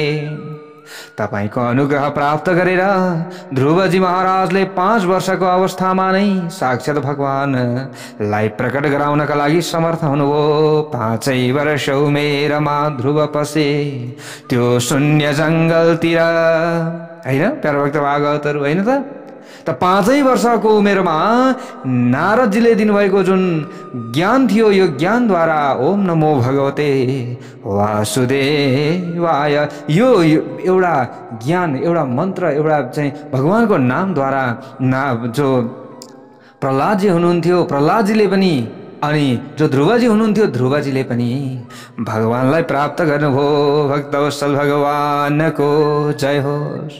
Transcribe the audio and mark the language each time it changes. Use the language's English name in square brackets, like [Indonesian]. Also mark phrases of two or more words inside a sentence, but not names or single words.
[Nepali] तपाईको अनुग्रह प्राप्त गरेर ध्रुवजी महाराजले 5 वर्षको अवस्थामा नै साक्षात भगवानलाई प्रकट गराउनका लागि समर्थ हुनुभयो। 5 वर्ष उमेरमा ध्रुव पसे त्यो शून्य जङ्गलतिर। हैन प्यारो भक्त भागवतहरू, हैन त? 5 वर्षको उमेरमा नारदजीले दिनुभएको जुन ज्ञान थियो, यो ज्ञानद्वारा [Sanskrit] ओम नमो भगवते वासुदेवाय, [Nepali] यो एउटा ज्ञान, एउटा मन्त्र, एउटा चाहिँ भगवानको नामद्वारा जो प्रह्लादजी हुनुहुन्थ्यो, प्रह्लादजीले पनि, अनि जो ध्रुवजी हुनुहुन्थ्यो, ध्रुवजीले पनि भगवानलाई प्राप्त गर्नुभयो। भक्तवत्सल भगवानको जय होस्।